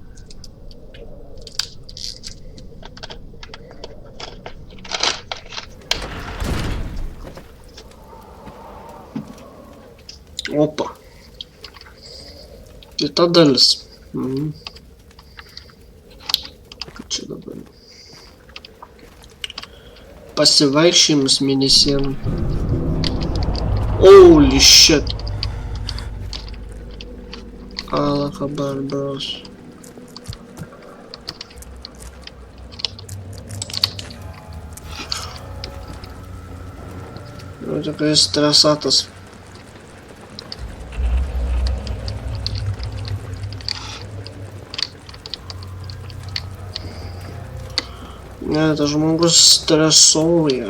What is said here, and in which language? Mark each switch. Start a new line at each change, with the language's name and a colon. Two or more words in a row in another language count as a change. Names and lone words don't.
Lithuanian: Opa. Kita dalis. Kad čia dabar. Pasivaikščiojimas mėnesienų.
English: Holy shit.
Arabic: الله أكبر,
English: bros.
Lithuanian: Tokia stresatas. Ne, tas žmogus stresuoja.